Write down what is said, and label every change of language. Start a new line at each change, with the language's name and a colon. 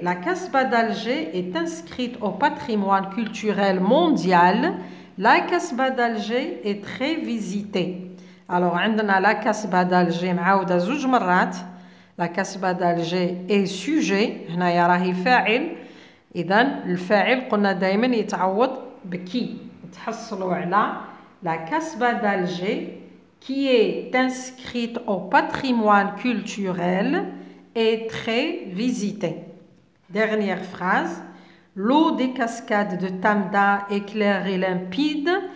French: La Casbah d'Alger est inscrite au patrimoine culturel mondial. La Casbah d'Alger est très visitée. Alors,
Arabic: عندنا
French: la Casbah d'Alger
Arabic: معاودة زوج مرات.
French: La Casbah d'Alger est sujet.
Arabic: هنايا راهي فاعل. إذن الفاعل قلنا دائما يتعوض بكي. تحصلوا على
French: la Casbah d'Alger qui est inscrite au patrimoine culturel est très visitée. Dernière phrase. L'eau des cascades de Tamda est claire et limpide.